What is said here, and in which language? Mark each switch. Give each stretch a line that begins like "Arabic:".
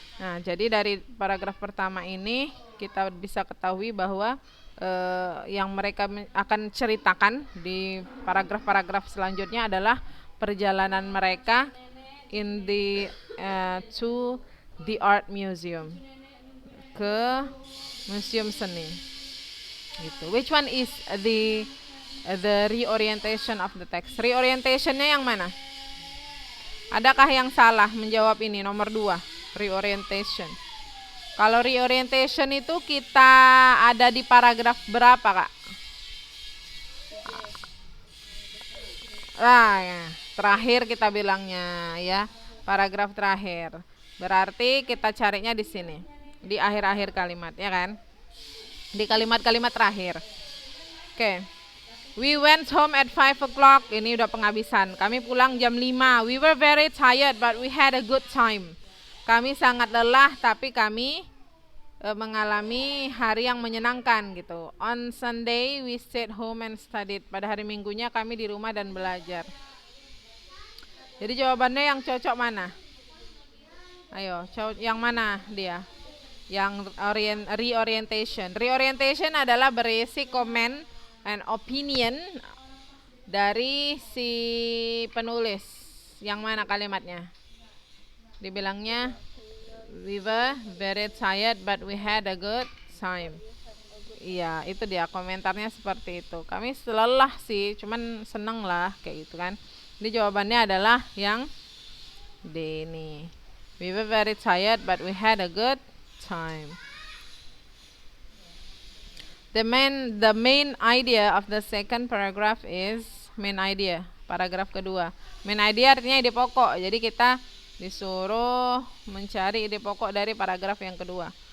Indonesian: Nah, jadi dari paragraf pertama ini kita bisa ketahui bahwa yang mereka akan ceritakan di paragraf-paragraf selanjutnya adalah perjalanan mereka
English: in the to the art museum,
Indonesian: ke museum seni gitu.
English: Which one is the reorientation of the text?
Indonesian: Reorientationnya yang mana? Adakah yang salah menjawab ini? Nomor 2, reorientation. Kalau reorientation itu kita ada di paragraf berapa, Kak? Ya, terakhir kita bilangnya ya, paragraf terakhir. Berarti kita carinya di sini, di akhir-akhir kalimat, ya kan? Di kalimat-kalimat terakhir. Oke.
English: We went home at 5 o'clock.
Indonesian: Ini udah penghabisan. Kami pulang jam 5.
English: We were very tired but we had a good time.
Indonesian: Kami sangat lelah tapi kami mengalami hari yang menyenangkan gitu.
English: On Sunday we stayed home and studied.
Indonesian: Pada hari Minggunya kami di rumah dan belajar. Jadi jawabannya yang cocok mana? Ayo, yang mana dia? Yang reorientation. Reorientation adalah berisi komen and opinion dari si penulis. Yang mana kalimatnya?
English: Dibilangnya we were very tired but we had a good time.
Indonesian: Iya, itu dia komentarnya seperti itu. Kami lelah sih, cuman seneng lah kayak gitu kan. Jadi jawabannya adalah yang D ini.
English: We were very tired but we had a good time. The main idea of the second paragraph is main idea.
Indonesian: Paragraf kedua. Main idea artinya ide pokok. Jadi kita disuruh mencari ide pokok dari paragraf yang kedua.